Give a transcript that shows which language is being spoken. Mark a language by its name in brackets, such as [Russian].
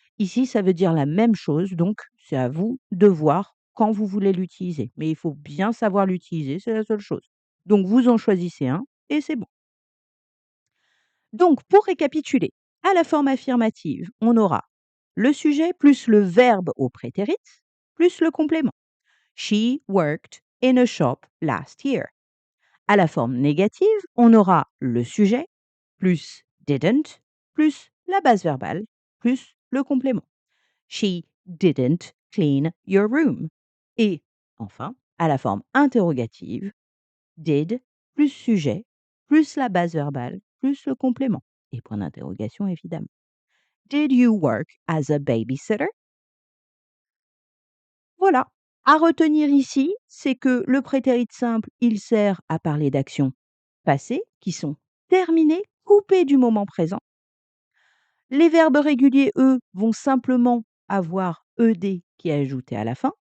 [French] Ici, ça veut dire la même chose, donc c'est à vous de voir quand vous voulez l'utiliser. Mais il faut bien savoir l'utiliser, c'est la seule chose. Donc vous en choisissez un et c'est bon. Donc pour récapituler, à la forme affirmative, on aura le sujet plus le verbe au prétérit plus le complément. [English] She worked in a shop last year. [French] À la forme négative, on aura le sujet plus didn't plus la base verbale plus le complément. [English] She didn't clean your room. [French] Et enfin, à la forme interrogative, did plus sujet plus la base verbale plus le complément. Et point d'interrogation évidemment. [English] Did you work as a babysitter? [French] Voilà. À retenir ici, c'est que le prétérit simple, il sert à parler d'actions passées qui sont terminées, coupées du moment présent. Les verbes réguliers, eux, vont simplement avoir ed qui est ajouté à la fin.